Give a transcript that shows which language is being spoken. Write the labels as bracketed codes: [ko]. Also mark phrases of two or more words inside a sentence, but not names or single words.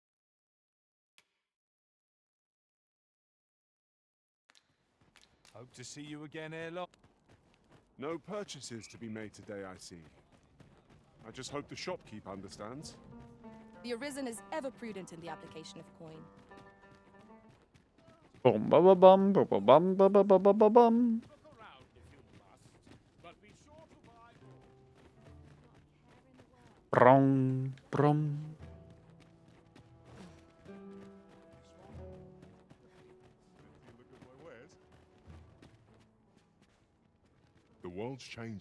[en] Hope to see you again ere long. No purchases to be made today, I see. I just hope the shopkeep understands. The Arisen is ever prudent in the application of coin. Boom, ba ba bum, ba ba bum, ba ba ba ba ba bum. Brum, brum. The world's changing.